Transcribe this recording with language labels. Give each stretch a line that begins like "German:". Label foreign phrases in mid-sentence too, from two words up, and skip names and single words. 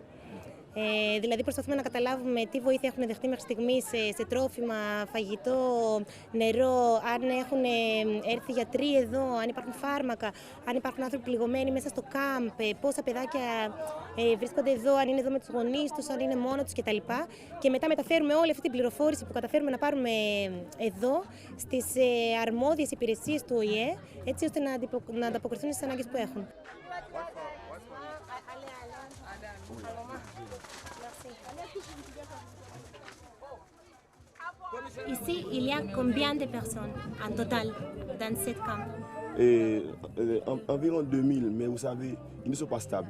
Greek: Δηλαδή προσπαθούμε να καταλάβουμε τι βοήθεια έχουν δεχτεί μέχρι στιγμής σε τρόφιμα, φαγητό, νερό, αν έχουν έρθει γιατροί εδώ, αν υπάρχουν φάρμακα, αν υπάρχουν άνθρωποι πληγωμένοι μέσα στο κάμπ, πόσα παιδάκια βρίσκονται εδώ, αν είναι εδώ με τους γονείς τους, αν είναι μόνο τους κτλ. Και μετά μεταφέρουμε όλη αυτή την πληροφόρηση που καταφέρουμε να πάρουμε εδώ στις αρμόδιες υπηρεσίες του ΟΗΕ, έτσι ώστε να ανταποκριθούν στις ανάγκες που έχουν.
French: Ici, il y a combien de personnes en total dans cette camp? Environ 2000, mais vous savez, ils ne sont pas stables.